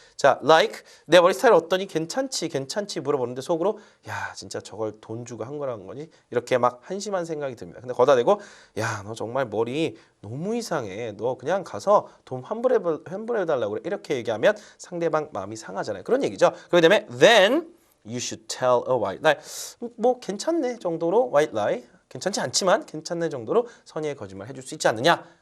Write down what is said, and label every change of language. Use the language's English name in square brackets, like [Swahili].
[Korean] 자, like 내 머리 스타일 어떠니? 괜찮지 물어보는데 속으로 야, 진짜 저걸 돈 주고 한 거라는 거니? 이렇게 막 한심한 생각이 듭니다. 근데 거기다 대고 야, 너 정말 머리 너무 이상해. 너 그냥 가서 돈 환불해 달라고 그래. 이렇게 얘기하면 상대방 마음이 상하잖아요. 그런 얘기죠. 그렇기 때문에 [English] then you should tell a white lie. [Korean] 뭐 괜찮네 정도로 white lie. 괜찮지 않지만 괜찮네 정도로 선의의 거짓말 해줄 수 있지 않느냐?